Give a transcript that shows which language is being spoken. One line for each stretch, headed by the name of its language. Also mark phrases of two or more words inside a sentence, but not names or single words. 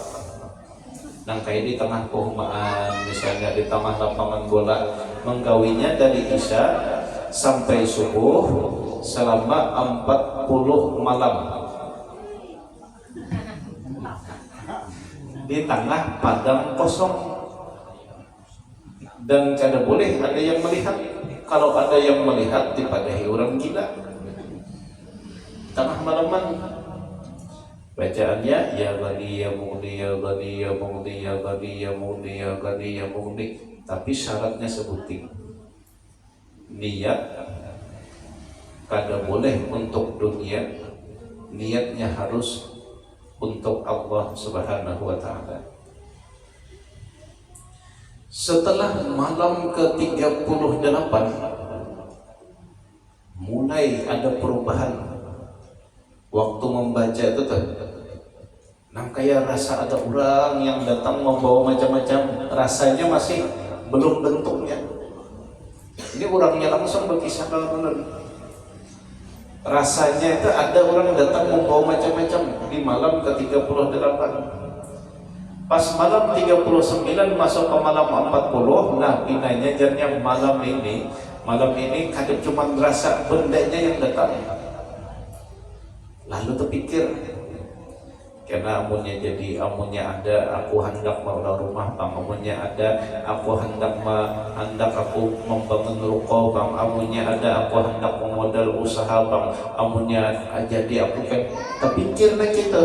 Banjar: Nang kayak di tengah perumahan, misalnya di tengah lapangan bola, menggawinya dari isya sampai subuh selama 40 malam di tengah padang kosong, dan kada boleh ada yang melihat. Kalau ada yang melihat dipadahi orang gila. Tengah malaman bacaannya
Arabic: ya ghani ya mughni
Banjar: ya ghani ya mughni ya ghani ya mughni ya ghani ya mughni, tapi syaratnya sebutin niat kada boleh untuk dunia, niatnya harus untuk
Arabic: Allah Subhanahu wa taala.
Banjar: Setelah malam ke-38 mulai ada perubahan waktu membaca itu tuh. Nah kayak rasa ada orang yang datang membawa macam-macam, rasanya masih belum bentuknya. Ini orangnya langsung berkisah benar. Rasanya itu ada orang datang membawa macam-macam di malam ke-38. Pas malam 39 masuk ke malam 40, nah pinanya jadinya malam ini kadang cuma rasa bendanya yang datang. Lalu terpikir, karena amunnya ada, aku hendak mau rumah bang, amunnya ada, aku hendak aku membangun ruko bang, amunnya ada, aku hendak memodal usaha bang, amunnya jadi aku kan terpikir lah kita.